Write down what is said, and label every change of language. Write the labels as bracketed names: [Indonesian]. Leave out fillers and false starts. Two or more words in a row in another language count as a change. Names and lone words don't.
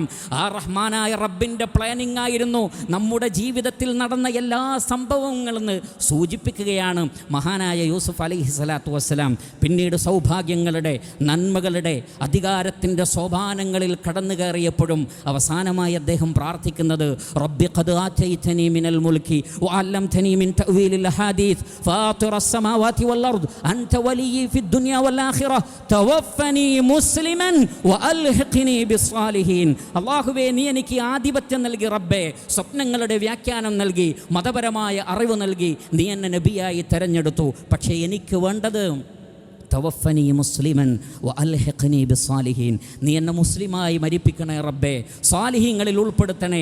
[Malayalam] ആ റഹ്മാനായ റബ്ബിൻ്റെ പ്ലാനിംഗ് ആയിരുന്നു നമ്മുടെ ജീവിതത്തിൽ നടന്ന എല്ലാ സംഭവങ്ങളെന്ന് സൂചിപ്പിക്കുകയാണ് മഹാനായ യൂസുഫ് [Arabic] عليه الصلاة والسلام. [Malayalam] പിന്നീട് സൗഭാഗ്യങ്ങളുടെ, നന്മകളുടെ, അധികാരത്തിൻ്റെ സോപാനങ്ങളിൽ കടന്നു കയറിയപ്പോഴും അവസാനമായി അദ്ദേഹം പ്രാർത്ഥിക്കുന്നത് [Arabic] رب قد آتيتني من الملك وعلمتني من تأويل الأحاديث فاطر السماوات والأرض أنت ولي في الدنيا والآخرة توفني مسلما وألحقني بالصالحين. [Malayalam] അല്ലാഹുവേ, നീ എനിക്ക് ആധിപത്യം നൽകി റബ്ബേ, സ്വപ്നങ്ങളുടെ വ്യാഖ്യാനം നൽകി, മതപരമായ അറിവ് നൽകി, നീ എന്നെ നബിയായി തെരഞ്ഞെടുത്തു. പക്ഷേ എനിക്ക് വേണ്ടത് [Arabic] توفني مسلما وألحقني بالصالحين, [Malayalam] നീ എന്നെ മുസ്ലിമായി മരിപ്പിക്കണേ റബ്ബേ, സാലിഹീങ്ങളിൽ ഉൾപ്പെടുത്തണേ.